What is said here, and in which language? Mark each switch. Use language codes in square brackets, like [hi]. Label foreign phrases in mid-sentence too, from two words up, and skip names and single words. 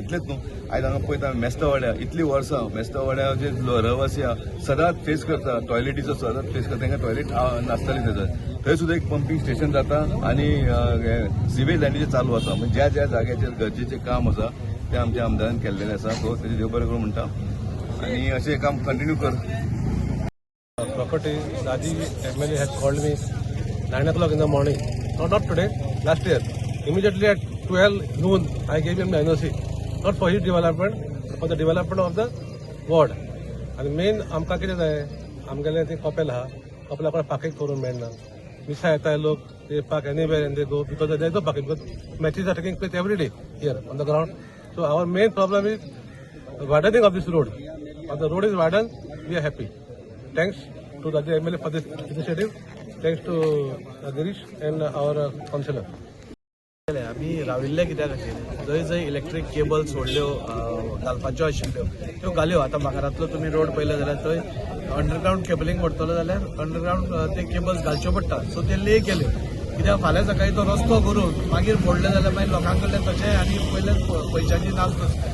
[kok] इतलेंच न्हू आयज हांगा पळयता मेस्तावाड्या इतलीं वर्सां मेस्तावाड्या जे रहिवासी आहा सदांच फेस करता टॉयलेटीचो सदांच फेस करता. तांकां टॉयलेट नासताली थंय सुद्दां एक पंपींग स्टेशन जाता आनी सिवेज लायनीचें चालू आसा. म्हणजे ज्या ज्या जाग्याचेर गरजेचें काम आसा ते आमच्या आमदारान केल्लेलें आसा. सो तेजें देव बरें करूं म्हणटा आनी अशें काम कंटिन्यू कर. [en] Property, Daji MLA had called me 9 o'clock in the morning. No, not today, last year. Immediately at 12 noon, I gave him the NOC. Not for his development, but for the development of the ward. And main [kok] आमकां कितें जाय आमगेलें तें कपेल आहा कपेला पार्किंग करून मेळना. मिसा येताय लोक [en] they park anywhere and they go because there is no parking because matches are taking place every day here on the ground. So our main problem is widening of this road. If the road is widened, we are happy. Thanks to the MLA for this initiative. Thanks to Girish and our councillor. [kok] आमी राविल्ले कित्या खातीर जंय जंय इलेक्ट्रीक केबल सोडल्यो घालपाच्यो आशिल्ल्यो त्यो घाल्यो. आतां म्हाकारांतलो तुमी रोड पळयलो जाल्यार थंय [en] underground cabling [kok] व्हरतलो जाल्यार अंडरग्रावंड ते केबल्स घालच्यो पडटा. सो ते ले केल्यो कित्याक फाल्यां सकाळीं तो रस्तो करून मागीर फोडले जाल्यार मागीर लोकां कडल्यान तशें आनी पयले पयशांची नास.